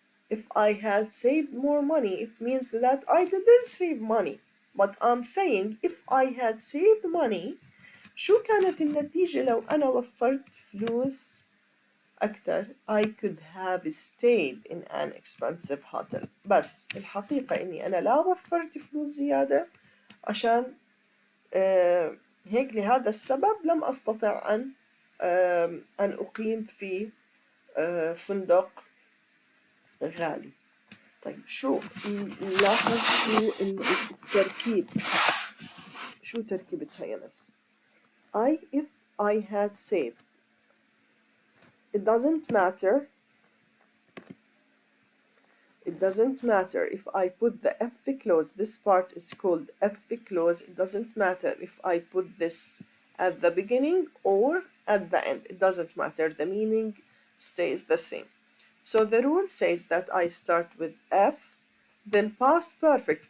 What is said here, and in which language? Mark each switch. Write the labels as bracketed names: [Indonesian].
[English] If I had saved more money, it means that I didn't save money. But I'm saying if I had saved money, [Arabic] شو كانت النتيجة لو أنا وفرت فلوس أكتر؟ [English] I could have stayed in an expensive hotel. [Arabic] بس الحقيقة إني أنا لا وفرت فلوس زيادة عشان هيك لهذا السبب لم أستطع أن أقيم في فندق غالي. طيب شو نلاحظ شو التركيب، شو تركيبتها يا ناس؟ [English] if I had saved, it doesn't matter It doesn't matter if I put the F clause. This part is called F clause. It doesn't matter if I put this at the beginning or at the end. It doesn't matter. The meaning stays the same. So the rule says that I start with F, then past perfect.